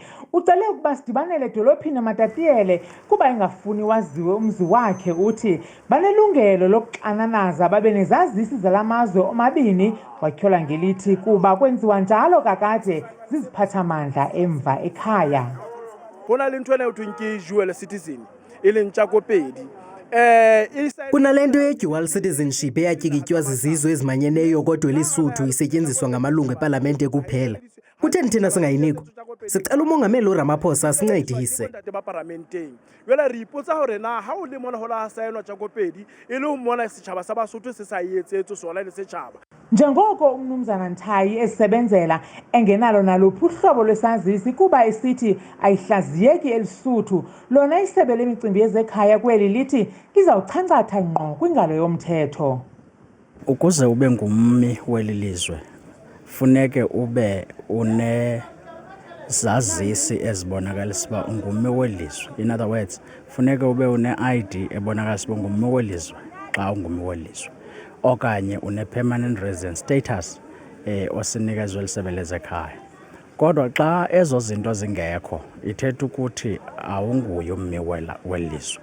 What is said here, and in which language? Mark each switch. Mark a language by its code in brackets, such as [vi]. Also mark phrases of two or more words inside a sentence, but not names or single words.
[xh] Ucele ukuba sidibanele edolophini amatatiyele kuba engafuni waziwe umzi wakhe uthi banelungelo lokuxananaza babe nezazisi zalamazwe omabini watyhola ngelithi kuba kwenziwa njalo kakade ziziphathamandla emva ekhaya. [st] Bona le ntho ena uthi ke [en] dual citizen [st] ilentsa kopedi. [xh] Kunalento ye- [en] dual citizenship [xh] eyatyikitywa zizizwe ezimanyeneyo kodwa eLesotho isetyenziswa ngamalungu epalamente kuphela. Kutheni thina singayinikwa? Sicela umongameli uRamaphosa sincedise. [st] Ntate ba parlamenteng. Jwale re ipotsa hore na ha o le mona ho la saenwa Tshakopedi e le ho mona setjhaba sa Basotho se sa etsetse sona le setjhaba. [xh] Njengoko umnumzana Ntayi esebenzela engenalo naluphi uhlobo lwesazisi kuba esithi ayihlaziyeki elisuthu lona isebe lemicimbi yezekhaya kweli lithi lizawuchancatha ngqo kwingalo yomthetho. Ukuze ube ngummi weli lizwe funeke ube zazisi ezibonakalisa uba ungummi welizwe. [en] In other words, [xh] funeke ube une-ID ebonakalisa uba ungummi welizwe xa ungummi welizwe. Okanye une- [en] permanent resident status [xh] osinikezwe lisebe lezekhaya. Kodwa xa ezo zinto zingekho, ithetha ukuthi awunguye ummi welizwe.